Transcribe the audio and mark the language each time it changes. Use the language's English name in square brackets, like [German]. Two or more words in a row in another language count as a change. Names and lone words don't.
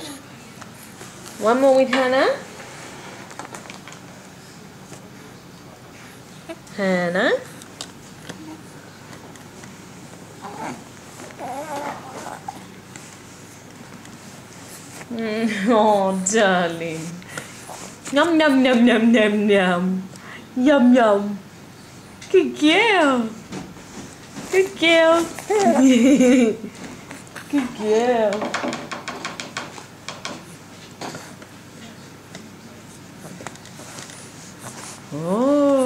[English] One more with Hannah. Hannah. Oh, darling. Yum, yum, yum, yum, yum, yum. Yum, yum. Good girl. Good girl. Good girl. Oh.